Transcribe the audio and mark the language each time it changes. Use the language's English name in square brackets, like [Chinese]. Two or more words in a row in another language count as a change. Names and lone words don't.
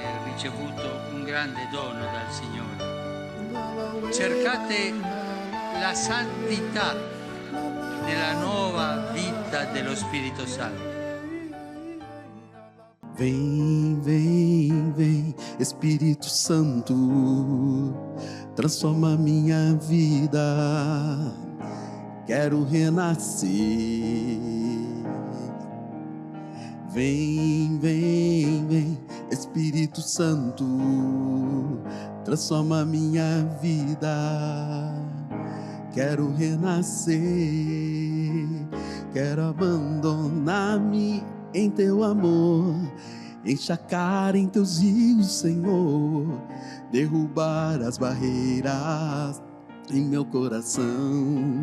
[Italian] ricevuto un grande dono dal Signore. Cercate la santità nella nuova vita dello Spirito Santo. [Portuguese] Vem, vem, vem, Espírito Santo, transforma minha vida, quero renascer. Vem, vem, vem, Espírito Santo, transforma minha vida, quero renascer, quero abandonar-me em teu amor, encharcar em teus rios, Senhor, derrubar as barreiras em meu coração.